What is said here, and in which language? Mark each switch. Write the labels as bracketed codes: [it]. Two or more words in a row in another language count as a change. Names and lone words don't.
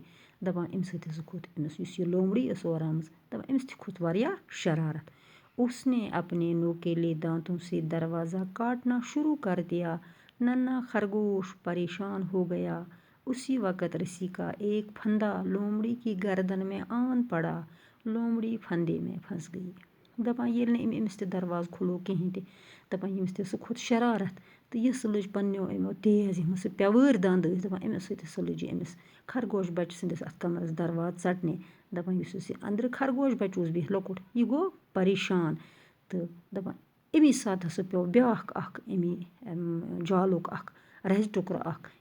[ks] دپان اَمہِ سۭتۍ ہسا کھوٚت أمِس یُس یہِ لومڑی ٲس اورٕ آمٕژ، دپان أمِس تہِ کھوٚت واریاہ شرارت۔ [ur] اس نے اپنے نوکیلے دانتوں سے دروازہ کاٹنا شروع کر دیا۔ ننھا خرگوش پریشان ہو گیا۔ اسی وقت رسی کا ایک پھندا لومڑی کی گردن میں آن پڑا۔ لومڑی پھندے میں پھنس گئی۔ [ks] دپان ییٚلہِ نہٕ أمۍ أمِس تہِ دروازٕ کھُلوو کِہیٖنۍ تہِ، دپان ییٚمِس تہِ ہسا کھوٚت شرارت تہٕ یہِ ہسا لٔج پننیو یِمو تیز یِم ہسا پیوٲرۍ دنٛد ٲسۍ، دپان أمِس سۭتۍ ہسا لٔج یہِ أمِس خرگوش بچہٕ سٕنٛدِس اتھ کمرس دروازٕ ژٹنہِ۔ دپان یُس یُس یہِ اندرٕ خرگوش بچہٕ اوس بِہِتھ لۄکُٹ، یہِ گوٚو پریشان تہٕ دپان امی ساتہٕ ہسا پیوٚو بیٛاکھ اکھ امی جالُک اکھ رزِ ٹُکرٕ اکھ أمۍ